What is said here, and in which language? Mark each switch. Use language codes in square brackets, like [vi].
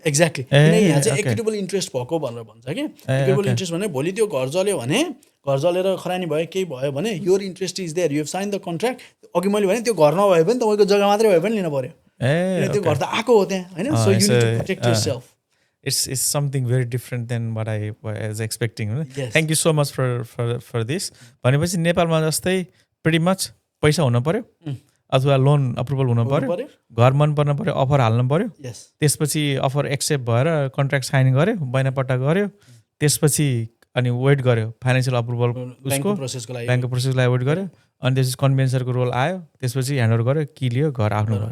[ne] Exactly यहाँ चाहिँ equitable interest भएको भनेर भन्छ कि इक्विटेबल इन्ट्रेस्ट भने भोलि त्यो घर जल्यो भने घर जलेर खरानी भयो केही भयो भने [en] your interest is there you have sign the contract [ne] अघि मैले भने त्यो घर नभए पनि तपाईँको जग्गा मात्रै भए पनि लिनु पऱ्यो त्यो घर त आएको हो त्यहाँ होइन [en] So you need to protect yourself It's something very different than what I was expecting. Yes. Thank you so much for this. [ne] भनेपछि नेपालमा जस्तै [en] pretty much [ne] पैसा हुनु पर्यो अथवा लोन अप्रुभल हुनु पर्यो घर मन पर्न पर्यो अफर हाल्नु पर्यो त्यसपछि अफर एक्सेप्ट भएर कन्ट्र्याक्ट साइन गर्यो बैनापट्टा गर्यो त्यसपछि अनि वेट गर्यो फाइनेन्सियल अप्रुभल उसको ब्याङ्कको प्रोसेसको लागि वेट गर्यो अनि त्यसपछि कन्भेन्सरको रोल आयो त्यसपछि ह्यान्डओभर गर्यो कि लियो घर आफ्नो